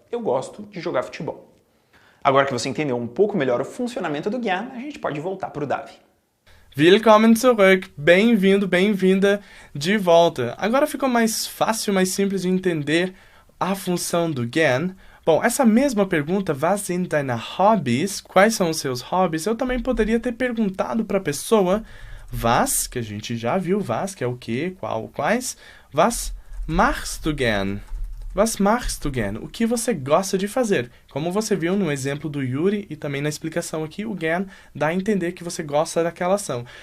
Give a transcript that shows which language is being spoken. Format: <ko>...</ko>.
<pt>Eu gosto de jogar futebol. Agora que você entendeu um pouco melhor o funcionamento do gern, a gente pode voltar para o Davi.</pt> <de>Willkommen zurück,</de> <pt>bem-vindo, bem-vinda de volta. Agora ficou mais fácil, mais simples de entender a função do gern. Bom, essa mesma pergunta,</pt> <de>was sind deine Hobbys?</de> <pt>Quais são os seus hobbies? Eu também poderia ter perguntado para a pessoa was, que a gente já viu, was, que é o que, qual, quais.</pt> <de>Was machst du gern? Was machst du gern?</de> <pt>O que você gosta de fazer? Como você viu no exemplo do Yuri e também na explicação aqui, o gern dá a entender que você gosta daquela ação.</pt>